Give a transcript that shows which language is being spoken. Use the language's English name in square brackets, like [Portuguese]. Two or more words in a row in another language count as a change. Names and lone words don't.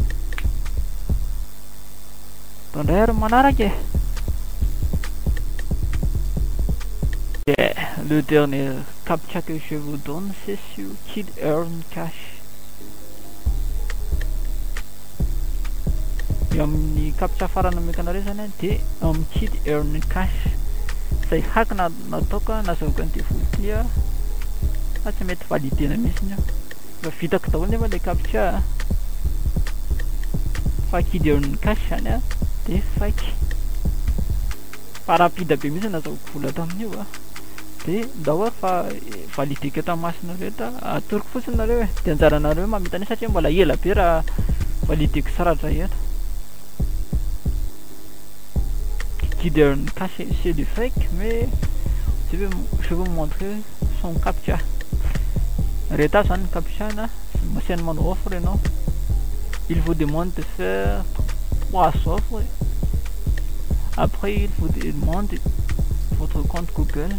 [Malagasy] Tonnerre manarake. [French] Yeah, le dernier captcha que je vous donne, c'est sur Kid Earn Cash. [Malagasy] Et amin'ny captcha farany amekanareo zany de amin'ny Kid Earn Cash. Zay hack nataoko nazahoako an'ity voly fa tsy mety validena mihitsiny fa vitako daholo nefa [French] le captcha [Malagasy] fa Kid Earn Cash zany de fake. Fa rapide be mihitsy nazahoako vola tamin'io de daholo fa valideko eto masinareo eto atoroko fotsiny nareo de anjaranareo mamita an'io satria mbola ela be raha valideko saratra eto. [French] Kid Earn Cash c'est du fake, mais je vais vous montrer son captcha. Reta son captcha là, c'est mon offre non. Il vous demande de faire 3 offres. Après il vous demande votre compte Google.